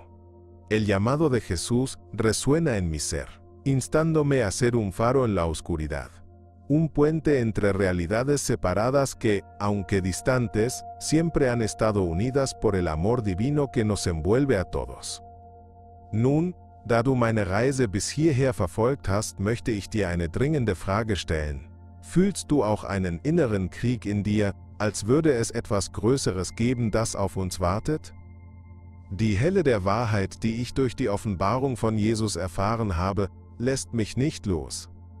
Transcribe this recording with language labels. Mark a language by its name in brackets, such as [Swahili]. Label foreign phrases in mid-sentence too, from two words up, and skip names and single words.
[Spanish] El llamado de Jesús resuena en mi ser, instándome a ser un faro en la oscuridad. Un puente entre realidades separadas que, aunque distantes, siempre han estado unidas por el amor divino que nos envuelve a todos. [German] Nun, da du meine Reise bis hierher verfolgt hast, möchte ich dir eine dringende Frage stellen. Fühlst du auch einen inneren Krieg in dir, als würde es etwas Größeres geben, das auf uns wartet? Die Helle der Wahrheit, die ich durch die Offenbarung von Jesus erfahren habe, lässt mich nicht los.